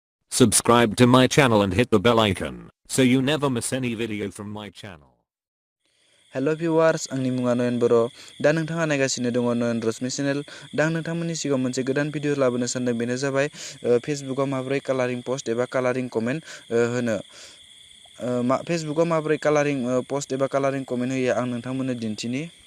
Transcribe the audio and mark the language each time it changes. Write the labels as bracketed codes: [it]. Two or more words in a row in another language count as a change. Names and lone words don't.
[en] Subscribe to my channel and hit the bell icon so you never miss any video from my channel. hello viewers [brx] आंनि मुङा नयन बर' दा नोंथाङा नायगासिनो दङ नयन रश्मि चेनेल दा आं नोंथांमोननि सिगाङाव मोनसे गोदान भिडिअ लाबोनो सानदों बेनो जाबाय फेसबुकाव माबोरै [en] colouring post [brx] एबा [en] colouring comment [brx] होनो फेसबुकाव माबोरै [en] colouring post [brx] एबा [en] colouring comment [brx] होयो आं नोंथांमोननो दिन्थिनि